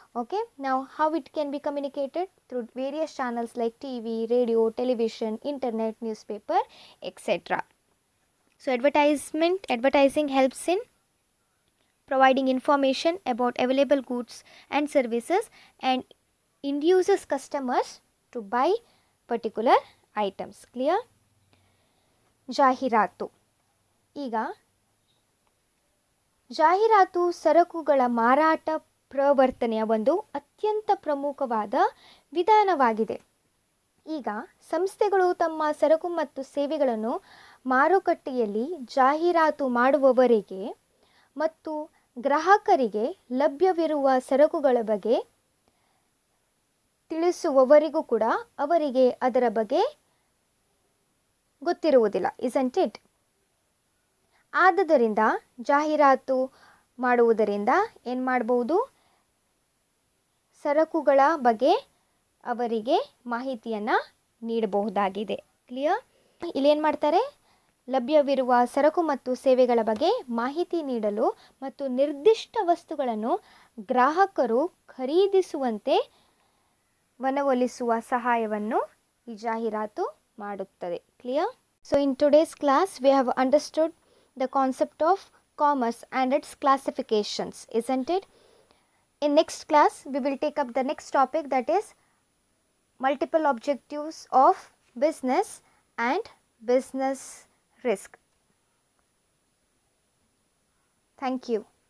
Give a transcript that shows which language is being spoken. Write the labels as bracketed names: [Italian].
[English] Okay, now how it can be communicated? Through various channels like TV, radio, television, internet, newspaper, etc. So advertising helps in providing information about available goods and services and induces customers to buy particular items. Clear? ಜಾಹೀರಾತು. [Kannada] ಈಗ ಜಾಹೀರಾತು ಸರಕುಗಳ ಮಾರಾಟ ಪ್ರವರ್ತನೆಯ ಒಂದು ಅತ್ಯಂತ ಪ್ರಮುಖವಾದ ವಿಧಾನವಾಗಿದೆ. ಈಗ ಸಂಸ್ಥೆಗಳು ತಮ್ಮ ಸರಕು ಮತ್ತು ಸೇವೆಗಳನ್ನು ಮಾರುಕಟ್ಟೆಯಲ್ಲಿ ಜಾಹೀರಾತು ಮಾಡುವವರಿಗೆ ಮತ್ತು ಗ್ರಾಹಕರಿಗೆ ಲಭ್ಯವಿರುವ ಸರಕುಗಳ ಬಗ್ಗೆ ತಿಳಿಸುವವರಿಗೂ ಕೂಡ ಅವರಿಗೆ ಅದರ ಬಗ್ಗೆ ಗೊತ್ತಿರುವುದಿಲ್ಲ, [English] Isn't ಇಟ್? [Kannada] ಆದುದರಿಂದ ಜಾಹೀರಾತು ಮಾಡುವುದರಿಂದ ಏನು ಮಾಡಬಹುದು, ಸರಕುಗಳ ಬಗ್ಗೆ ಅವರಿಗೆ ಮಾಹಿತಿಯನ್ನು ನೀಡಬಹುದಾಗಿದೆ. ಕ್ಲಿಯರ್? ಇಲ್ಲೇನು ಮಾಡ್ತಾರೆ, ಲಭ್ಯವಿರುವ ಸರಕು ಮತ್ತು ಸೇವೆಗಳ ಬಗ್ಗೆ ಮಾಹಿತಿ ನೀಡಲು ಮತ್ತು ನಿರ್ದಿಷ್ಟ ವಸ್ತುಗಳನ್ನು ಗ್ರಾಹಕರು ಖರೀದಿಸುವಂತೆ ಮನವೊಲಿಸುವ ಸಹಾಯವನ್ನು ಈ ಜಾಹೀರಾತು ಮಾಡುತ್ತದೆ. [English] Clear? So in today's class we have understood the concept of commerce and its classifications, isn't it? In next class we will take up the next topic, that is multiple objectives of business and business risk. Thank you.